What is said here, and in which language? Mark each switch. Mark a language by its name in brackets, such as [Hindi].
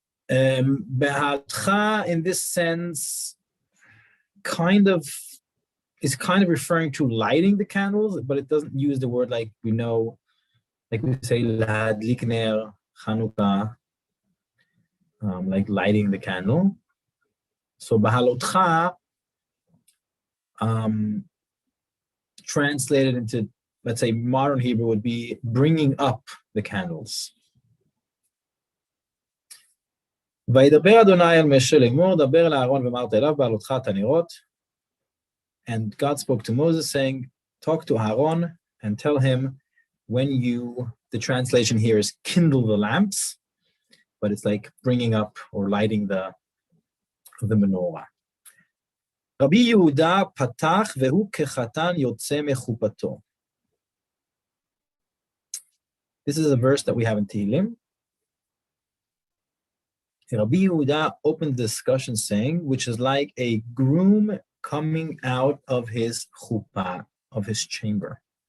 [English] Behalotcha, in this sense, is kind of referring to lighting the candles, but it doesn't use the word like we know, like we say [Hebrew] lahadlik ner Chanukah, [English] like lighting the candle. So Behalotcha, translated into, let's say, modern Hebrew would be bringing up the candles. [Hebrew] וידבר אדוני אל משה לאמור, דבר אל אהרון ואמרת אליו בעלותך את הנרות. [English] And God spoke to Moses saying, talk to Aaron and tell him the translation here is kindle the lamps, but it's like bringing up or lighting the menorah. [Hebrew] רבי יהודה פתח והוא כחתן יוצא מחופתו. [English] This is a verse that we have in Tehillim. Rabbi Yehuda opened the discussion saying, which is like a groom coming out of his chuppah, of his chamber.